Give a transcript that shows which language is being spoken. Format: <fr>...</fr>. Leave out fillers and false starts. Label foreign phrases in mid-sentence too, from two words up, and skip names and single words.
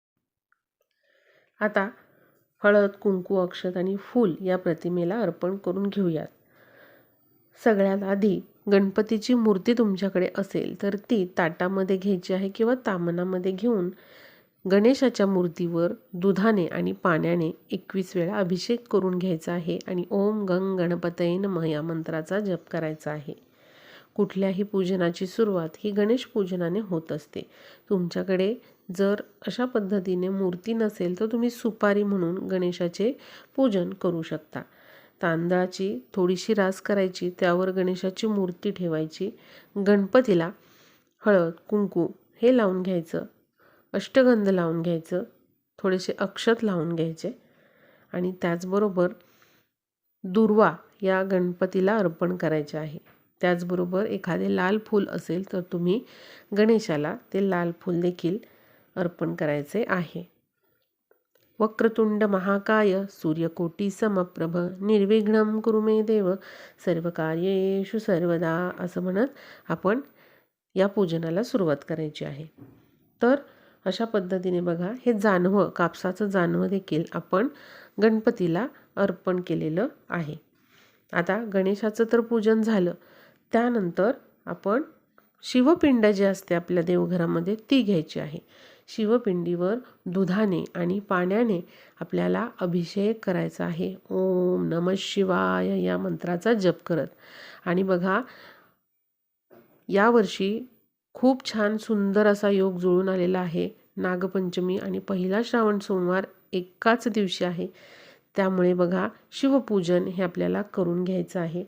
<mr>आता हळद, कुंकू, अक्षत आणि फूल या प्रतिमेला अर्पण करून घेऊयात. सगळ्यात आधी गणपतीची मूर्ती तुमच्याकडे असेल तर ती ताटामध्ये घ्यायची आहे किंवा तामणामध्ये घेऊन गणेशाच्या मूर्तीवर दुधाने आणि पाण्याने 21 वेळा अभिषेक करून घ्यायचा आहे आणि</mr> <sa>ओम गंग गणपतये नमः</sa> <mr>या मंत्राचा जप करायचा आहे. कुठल्याही पूजनाची सुरुवात ही गणेश पूजनाने होत असते. तुमच्याकडे जर अशा पद्धतीने मूर्ती नसेल तर तुम्ही सुपारी म्हणून गणेशाचे पूजन करू शकता. तांदळाची थोडीशी रास करायची, त्यावर गणेशाची मूर्ती ठेवायची. गणपतीला हळद, कुंकू हे लावून घ्यायचं, अष्टगंध लावून घ्यायचं, थोडेसे अक्षत लावून घ्यायचे आणि त्याचबरोबर दुर्वा या गणपतीला अर्पण करायचे आहे. त्याचबरोबर एखादे लाल फूल असेल तर तुम्ही गणेशाला ते लाल फूल देखील अर्पण करायचे आहे.</mr> <sa>वक्रतुंड महाकाय सूर्यकोटी समप्रभ निर्विघ्नं कुरु मे देव सर्वकार्येषु सर्वदा</sa> <mr>असं म्हणत आपण या पूजनाला सुरुवात करायची आहे. तर अशा पद्धतीने बघा, हे जानवं, कापसाचं जानवं देखील आपण गणपतीला अर्पण केलेलं आहे. आता गणेशाचं तर पूजन झालं. त्यानंतर आपण शिवपिंड जे असते आपल्या देवघरामध्ये ती घ्यायची आहे. शिवपिंडीवर दुधाने आणि पाण्याने आपल्याला अभिषेक करायचा आहे.</mr> <sa>ओम नमः शिवाय</sa> <mr>या मंत्राचा जप करत. आणि बघा, यावर्षी खूप छान सुंदर असा योग जुळून आलेला आहे. नागपंचमी आणि पहिला श्रावण सोमवार एकाच दिवशी आहे. त्यामुळे बघा, शिवपूजन हे आपल्याला करून घ्यायचं आहे.</mr>